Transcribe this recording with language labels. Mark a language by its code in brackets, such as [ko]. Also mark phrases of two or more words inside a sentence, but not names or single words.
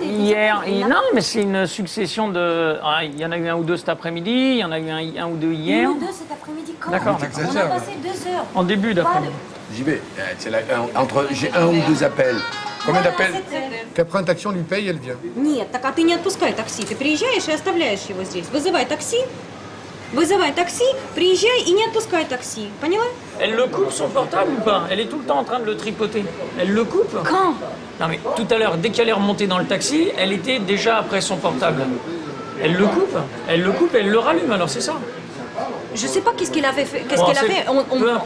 [fr] Hier, non, mais c'est une succession de... Il y en a eu un ou deux cet après-midi, il y en a eu un ou deux hier. Un ou deux cet après-midi quand D'accord. même. On a passé 2 heures. En début d'après-midi. JB, j'ai un ou deux appels. Combien d'appels? Tu prends un taxi, on lui paye, elle vient. [ru] Нет, так а ты не отпускай такси. Ты приезжаешь и оставляешь его здесь. Вызывай такси, приезжай и не отпускай такси. Поняла? [fr] Elle le coupe son portable ou pas? Elle est tout le temps en train de le tripoter. Elle le coupe? Quand? Non mais tout à l'heure, dès qu'elle est remontée dans le taxi, elle était déjà après son portable. Elle le coupe et elle le rallume, alors c'est ça? Je sais pas qu'est-ce qu'il avait fait. Peu importe,